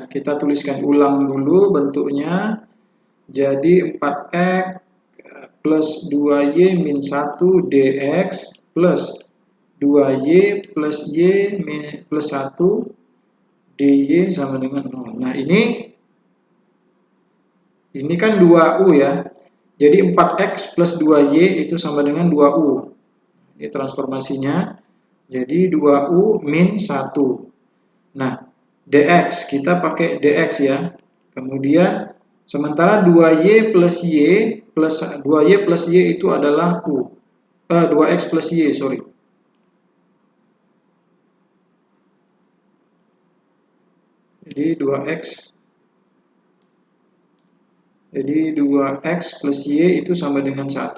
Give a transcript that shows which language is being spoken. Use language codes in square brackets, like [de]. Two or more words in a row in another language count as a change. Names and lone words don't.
[id] Kita tuliskan ulang dulu bentuknya. Jadi 4X plus 2Y min 1 DX plus 2Y plus Y plus 1 DY sama dengan 0. Nah, ini kan 2U ya. Jadi 4X plus 2Y itu sama dengan 2U. Ini transformasinya. Jadi 2U min 1. Nah, DX, kita pakai DX ya. Kemudian, sementara 2Y plus Y itu adalah U. 2X plus Y, sorry. Jadi 2X plus Y itu sama dengan 1.